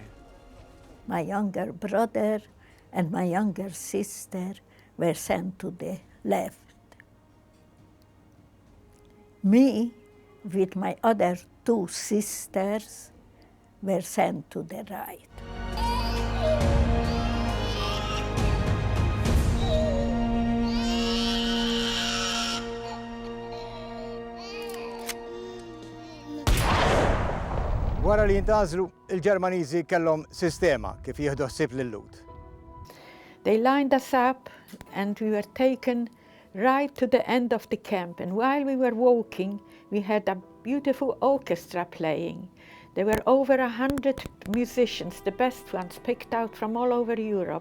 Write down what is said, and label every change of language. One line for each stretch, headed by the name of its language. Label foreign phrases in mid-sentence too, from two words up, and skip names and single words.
English: My younger brother and my younger sister were sent to the left. Me, with my other two sisters, were sent to the right.
Maltese: Wara li jintgħażlu, il-Ġermaniżi kellhom sistema kif jieħdu ħsieb lil-lut.
English: They lined us up and we were taken right to the end of the camp. And while we were walking, we had a beautiful orchestra playing. There were over 100 musicians, the best ones, picked out from all over Europe.